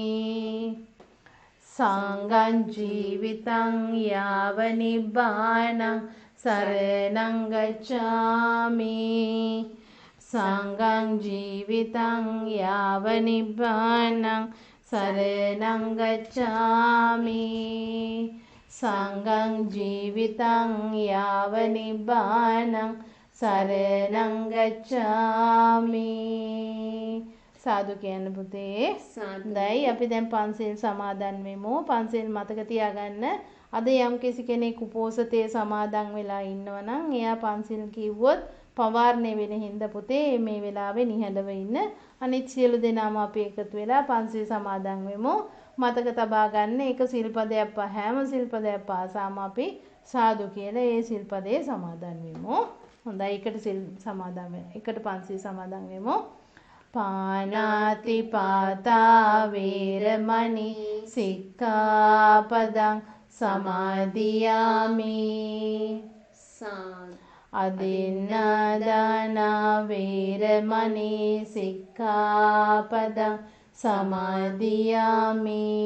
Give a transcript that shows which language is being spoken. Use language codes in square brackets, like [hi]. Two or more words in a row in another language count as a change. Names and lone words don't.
[pi] සංඝං ජීවිතං යාව නිබ්බානං සරණං ගච්ඡාමි සංඝං ජීවිතං යාව නිබ්බානං සරණං ගච්ඡාමි සංඝං ජීවිතං යාව නිබ්බානං සරණං ගච්ඡාමි [si] සාදු කියන්න පුතේ දැයි අපි දැන් පන්සිල් සමාදන් වෙමු පන්සිල් මතක තියාගන්න අද යම් කිසි කෙනෙක් උපෝසතේ සමාදන් වෙලා ඉන්නවා නම් එයා පන්සිල් කිව්වොත් පවාරණය වෙන හින්දා පුතේ මේ වෙලාවේ නිහඬව ඉන්න. අනිත් සියලු දෙනාම අපි එකතු වෙලා පන්සිල් සමාදන් වෙමු. මතක තබා ගන්න එක සිල්පදයක් හැම සිල්පදයක් පාසාම අපි සාදු කියලා ඒ සිල්පදේ සමාදන් වෙමු. හොඳයි එකට සිල් සමාදන් වෙමු. එකට පන්සිල් සමාදන් වෙමු. [pi] පානාති පාතා වේරමණී සික්ඛාපදං සමාදියාමි. අදින්නාදාන වේරමණී සික්ඛාපදං සමාදියාමි.